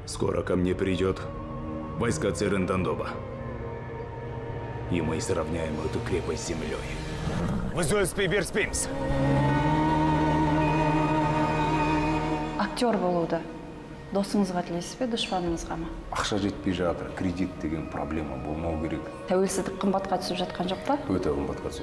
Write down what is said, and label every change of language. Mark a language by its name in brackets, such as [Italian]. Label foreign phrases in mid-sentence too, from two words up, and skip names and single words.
[Russian] Скоро ко мне придет войска Церендандоба. И мы сравняем эту крепость с землей. [Kazakh] Біз өліспей беріспейміз. Актер болуды досыңызға тілейсіз бе, дұшпаныңызға ма? Ақша жетпей жатыр, кредит деген проблема болмау керек. Тәуелсіздік қымбатқа түсіп жатқан жоқ па? Өте қымбатқа түседі.